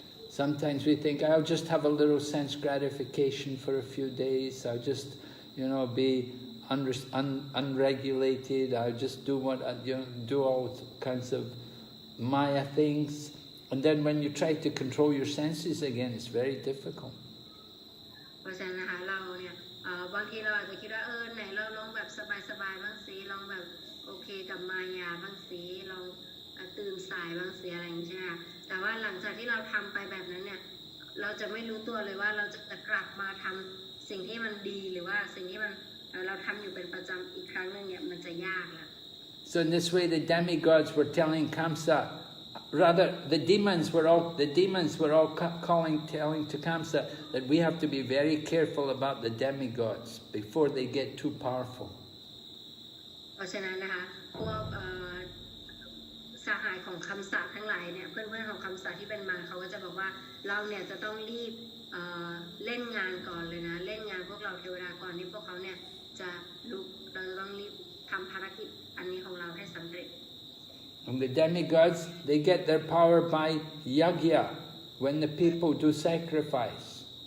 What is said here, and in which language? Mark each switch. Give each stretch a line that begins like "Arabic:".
English: Sometimes we think, I'll just have a little sense gratification for a few days. I'll just, be unregulated. I'll just do do all kinds of Maya things. And then when you try to control your senses again, it's very difficult.
Thai: เพราะฉะนั้นนะคะเราเนี่ยบางทีเราอาจจะคิดว่าไหนเราลองแบบสบายๆบ้างสิลองแบบโอเคกับมายาบ้างสิลองตื่นสายบ้างสิอะไรอย่างนี้ใช่ไหมคะแต่ว่าหลังจากที่เราทำไปแบบนั้นเนี่ยเราจะไม่รู้ตัวเลยว่าเราจะกลับมาทำสิ่งที่มันดีหรือว่าสิ่งที่มันเราทำอยู่เป็นประจำอีกครั้งนึงเนี่ยมันจะยากแล้ว
English: So in this way the demigods were telling Kamsa, rather the demons were all telling to Kamsa that we have to be very careful about the demigods before they get too powerful.
Thai: เพราะฉะนั้นนะคะพวกสหายของคำสาปทั้งหลายเนี่ยเพื่อนๆของคำสาปที่เป็นมารเขาก็จะบอกว่าเราเนี่ยจะต้องรีบเล่นงานก่อนเลยนะเล่นงานพวกเราเทวดาก่อนที่พวกเขาเนี่ยจะลุกเราจะต้องรีบทำภารกิจอันนี้ของเราให้สำเร็จ
English: And the demigods, they get their power by yagya, when the people do sacrifice.